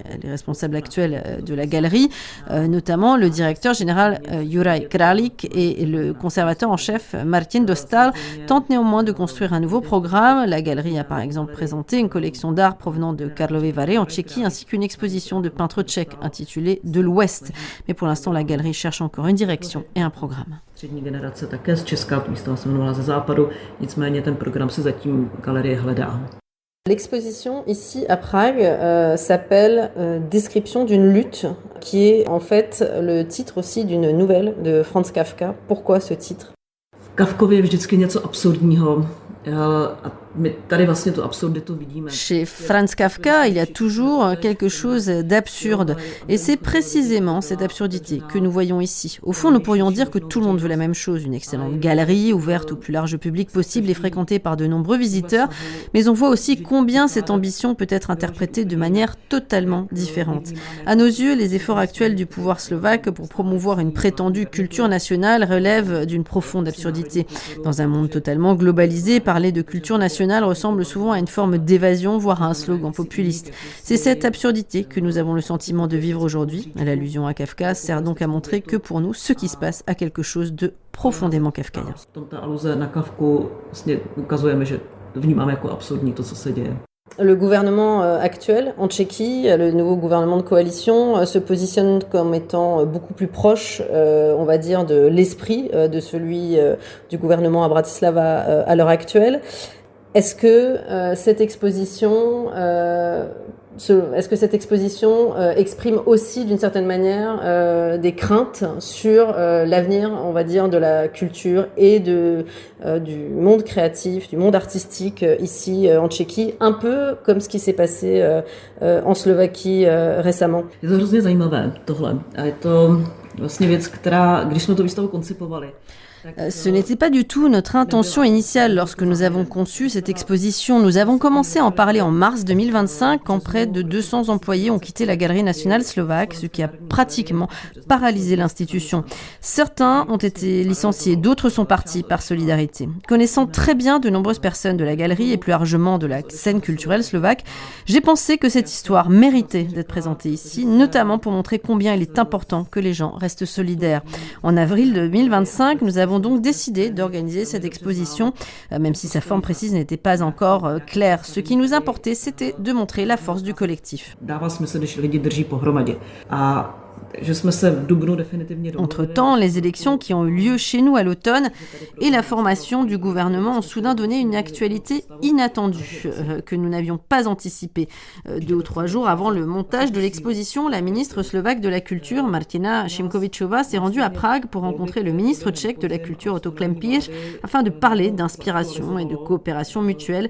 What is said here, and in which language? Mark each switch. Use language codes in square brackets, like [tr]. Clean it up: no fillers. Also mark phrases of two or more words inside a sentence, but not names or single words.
[fr] Les responsables actuels de la galerie, notamment le directeur général Juraj Kralik et le conservateur en chef Martin Dostal, tentent néanmoins de construire un nouveau programme. La galerie a par exemple présenté une collection d'art provenant de Karlovy Vary en Tchéquie, ainsi qu'une exposition de peintres tchèques intitulée De l'Ouest. Mais pour l'instant, la galerie cherche encore une direction et un programme. [cs] střední generace také z Česka, výstava se jmenovala Ze západu, nicméně ten program se zatím galerie hledá. [fr] L'exposition ici à Prague s'appelle Description d'une lutte, qui est en fait le titre aussi d'une nouvelle de Franz Kafka. Pourquoi ce titre? [cs] V Kafkově je vždycky něco absurdního. A my tady vlastně tu absurditu vidíme. [fr] Chez Franz Kafka, il y a toujours quelque chose d'absurde. Et c'est précisément cette absurdité que nous voyons ici. Au fond, nous pourrions dire que tout le monde veut la même chose, une excellente galerie ouverte au plus large public possible et fréquentée par de nombreux visiteurs. Mais on voit aussi combien cette ambition peut être interprétée de manière totalement différente. À nos yeux, les efforts actuels du pouvoir slovaque pour promouvoir une prétendue culture nationale relèvent d'une profonde absurdité. Dans un monde totalement globalisé, parler de culture nationale ressemble souvent à une forme d'évasion, voire à un slogan populiste. C'est cette absurdité que nous avons le sentiment de vivre aujourd'hui. L'allusion à Kafka sert donc à montrer que pour nous, ce qui se passe a quelque chose de profondément kafkaïen. [cs] Ta aluze na Kafku vlastně ukazujeme, že vnímáme jako absurdní to, co se děje. [fr] Le gouvernement actuel en Tchéquie, le nouveau gouvernement de coalition, se positionne comme étant beaucoup plus proche, on va dire, de l'esprit de celui du gouvernement à Bratislava à l'heure actuelle. Est-ce que cette exposition exprime aussi d'une certaine manière des craintes sur l'avenir, on va dire, de la culture et du monde créatif, du monde artistique ici en Tchéquie, un peu comme ce qui s'est passé en Slovaquie récemment? [cs] Je to hrozně zajímavé tohle. A je to vlastně věc, která, když jsme tu výstavu koncipovali, [fr] Ce n'était pas du tout notre intention initiale lorsque nous avons conçu cette exposition. Nous avons commencé à en parler en mars 2025 quand près de 200 employés ont quitté la Galerie nationale slovaque, ce qui a pratiquement paralysé l'institution. Certains ont été licenciés, d'autres sont partis par solidarité. Connaissant très bien de nombreuses personnes de la galerie et plus largement de la scène culturelle slovaque, j'ai pensé que cette histoire méritait d'être présentée ici, notamment pour montrer combien il est important que les gens restent solidaires. En avril 2025, nous avons donc décidé d'organiser cette exposition, même si sa forme précise n'était pas encore claire. Ce qui nous importait, c'était de montrer la force du collectif. [cs] Dává smysl, když lidi drží pohromadě. A [fr] Entre-temps, les élections qui ont eu lieu chez nous à l'automne et la formation du gouvernement ont soudain donné une actualité inattendue que nous n'avions pas anticipée. 2 ou 3 jours avant le montage de l'exposition, la ministre slovaque de la Culture, Martina Šimkovičová, s'est rendue à Prague pour rencontrer le ministre tchèque de la Culture, Otto Klempiš, afin de parler d'inspiration et de coopération mutuelle.